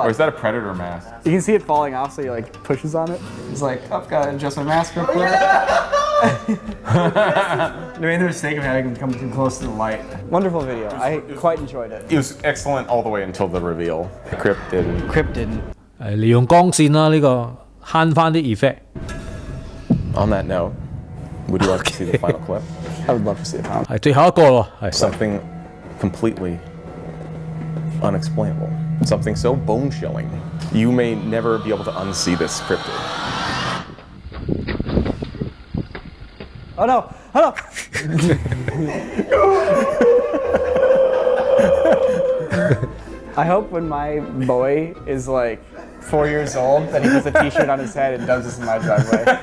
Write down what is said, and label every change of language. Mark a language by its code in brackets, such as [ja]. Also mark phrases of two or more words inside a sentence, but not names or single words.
[en] Or is that a predator mask? You can see it falling off, so he like pushes on it. He's like, oh, gotta adjust my mask real quick. They made the mistake of having him come too close to the light. Wonderful video. I quite enjoyed it. It was excellent all the way until the reveal. Crypt didn't. Crypt didn't. [yue] 利用光線啦，呢個慳翻啲 effect。 [en] On that note, would you like to see the final clip? I would love to see it. [yue] 係最後一個咯，係 [en] Something completely unexplainable. Something so bone-chilling. You may never be able to unsee this cryptid. Oh no! Oh no! I hope when my boy is like 4 years old that he puts a t-shirt on his head and does this in my driveway.